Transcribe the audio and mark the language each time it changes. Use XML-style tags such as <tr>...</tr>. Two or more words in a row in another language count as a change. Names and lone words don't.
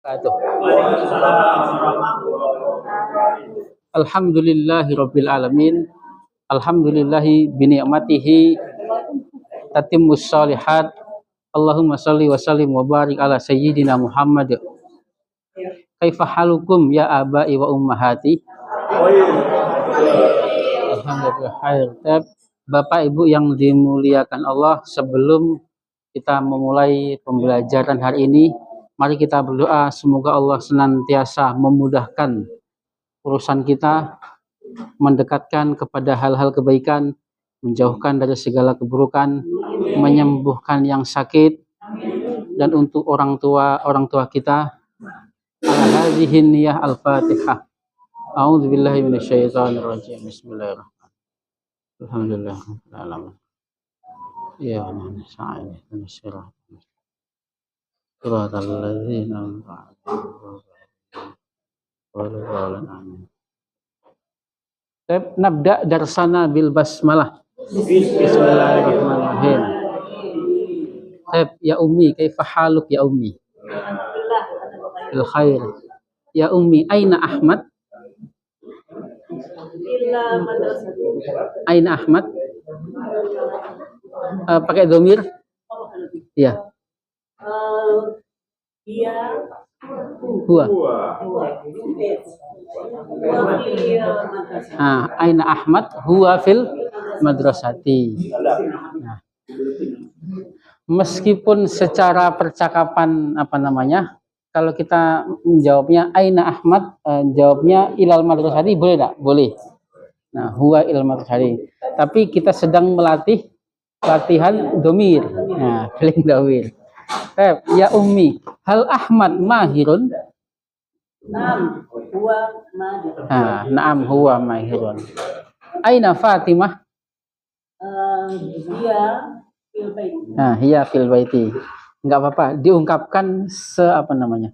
<ar>الحمد لله رب العالمين. الحمد لله بنعمته تتم الصالحات. اللهم صل وسلم وبارك على سيدنا محمد. كيف حالكم يا آباء وأمهات? الحمد لله خير.</ar> <id>Bapak Ibu yang dimuliakan Allah, sebelum kita memulai pembelajaran hari ini, mari kita berdoa semoga Allah senantiasa memudahkan urusan kita, mendekatkan kepada hal-hal kebaikan, menjauhkan dari segala keburukan, menyembuhkan yang sakit, dan untuk orang tua kita.</id> <ar>هذه نية الفاتحة. أعوذ بالله من الشيطان الرجيم. بسم الله الرحمن الرحيم. الحمد لله رب العالمين. يا نستعين اهدنا الصراط الذين أنعمت عليهم. آمين. نبدأ درسنا بالبسملة. Bismillahirrahmanirrahim. يا أمي، كيف حالك يا أمي? بالخير. يا أمي، أين أحمد? أين أحمد?</ar> <id>Pakai dhamir? Ya.</id> <ar>Huwa. أين أحمد? هو في المدرسة.</ar> <id>Nah. Meskipun secara percakapan kalau kita menjawabnya</id> <ar>أين أحمد,</ar> <id>jawabnya</id> <ar>إلى المدرسة,</ar> <id>boleh tak? Boleh. Nah,</id> <ar>هو إلى المدرسة.</ar> <id>Tapi kita sedang melatih latihan dhamir. Nah, pilih dhamir.</id> <ar>يا أمي، هل أحمد ماهر? نعم، هو ماهر. نعم، هو ماهر. أين فاطمة? هي في البيت.</ar> <id>Enggak apa-apa, diungkapkan sebisanya.</id>